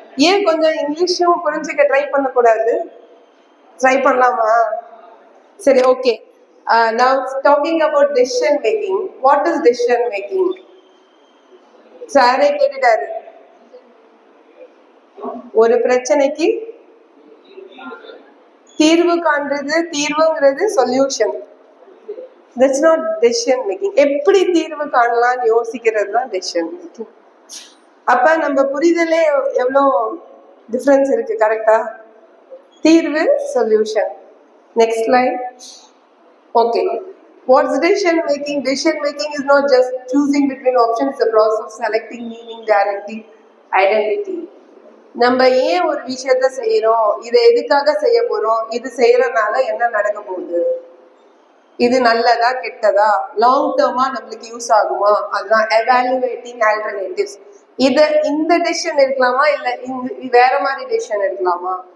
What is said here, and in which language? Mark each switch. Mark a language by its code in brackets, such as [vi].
[ta] ஏன் கொஞ்சம் இங்கிலீஷும் புரிஞ்சுக்க ட்ரை பண்ணக்கூடாது? ட்ரை பண்ணலாமா? சரி, okay. [en] Now talking about decision making. What is decision making? [ta] சாரே கேட்டுட்டாரு. ஒரு பிரச்சனைக்கு தீர்வு காண்றது, தீர்வுங்கிறது solution. [en] That's not decision making. [ta] எப்படி தீர்வு காணலாம்னு யோசிக்கிறது தான் டெசிஷன் மேக்கிங். அப்ப நம்ம புரிதலே எவ்வளோ டிஃப்ரென்ஸ் இருக்கு, கரெக்டா? தீர்வு, solution. Next line. Okay. [en] What's decision making? Decision making is not just choosing between options, it's a process of selecting meaning, directing, identity. [ta] நம்ம ஏன் ஒரு விஷயத்த செய்யறோம், இதை எதுக்காக செய்ய போறோம், இது செய்யறதுனால என்ன நடக்க போகுது, இது நல்லதா கெட்டதா, லாங் டேர்மா நம்மளுக்கு யூஸ் ஆகுமா, அதுதான் எவாலுவேட்டிங் ஆல்டர்னேட்டிவ்ஸ். இந்த டெசிஷன் எடுக்கலாமா, இல்ல வேற மாதிரி டெசிஷன் எடுக்கலாமா.